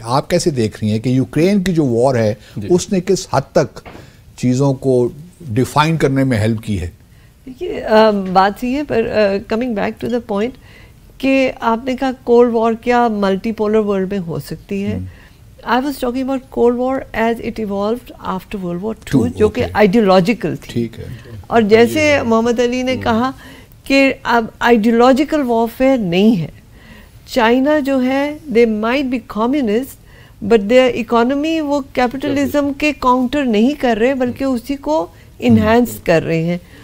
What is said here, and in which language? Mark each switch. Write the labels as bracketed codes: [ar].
[ur] آپ کیسے دیکھ رہی ہیں کہ یوکرین کی جو وار ہے اس نے کس حد تک چیزوں کو ڈیفائن کرنے میں ہیلپ کی ہے؟ دیکھیے بات یہ ہے، پر [en] coming back to the point [ur] کہ آپ نے کہا کولڈ وار کیا ملٹی پولر ورلڈ میں ہو سکتی ہے. [en] I was talking about Cold War as it evolved after World War II [ur] جو کہ آئیڈیولوجیکل تھی. اور جیسے محمد علی نے کہا کہ اب آئیڈیولوجیکل وارفیئر نہیں ہے. چائنا جو ہے [en] they might be communist but their economy [ur] وہ کیپٹلزم کے کاؤنٹر نہیں کر رہے بلکہ اسی کو انہینس کر رہے ہیں.